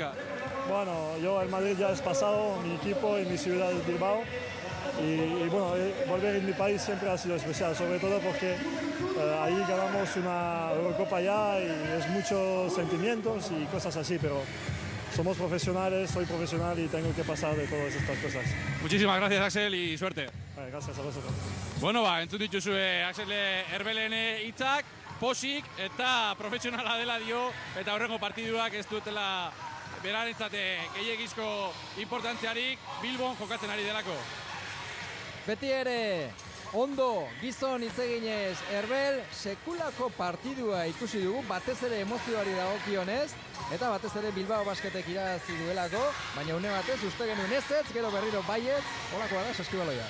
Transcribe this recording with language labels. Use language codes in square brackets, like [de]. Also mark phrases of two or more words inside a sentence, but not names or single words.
[es] Bueno, yo el Madrid ya es pasado, mi equipo y mi ciudad es Bilbao Y bueno, volver en mi país siempre ha sido especial, sobre todo porque ahí ganamos una Eurocopa ya y es muchos sentimientos y cosas así, pero somos profesionales, soy profesional y tengo que pasar de todas estas cosas. Muchísimas gracias, Axel, y suerte. Vale, gracias a vosotros. [eu] Bueno, entzun dituzue Axel Herbelen hitzak, posik eta profesionala dela dio, eta horrengo partiduak ez dutela berarentzate gehiegizko importantziarik Bilbon jokatzen ari delako. Beti ere, ondo gizon hitz eginez Herbel sekulako partidua ikusi dugu, batez ere emozioari dagokionez, eta batez ere Bilbao Basketek irabazi duelako, baina une batez uste genuen ezetz, gero berriro baietz, holakoa da Saskibaloia.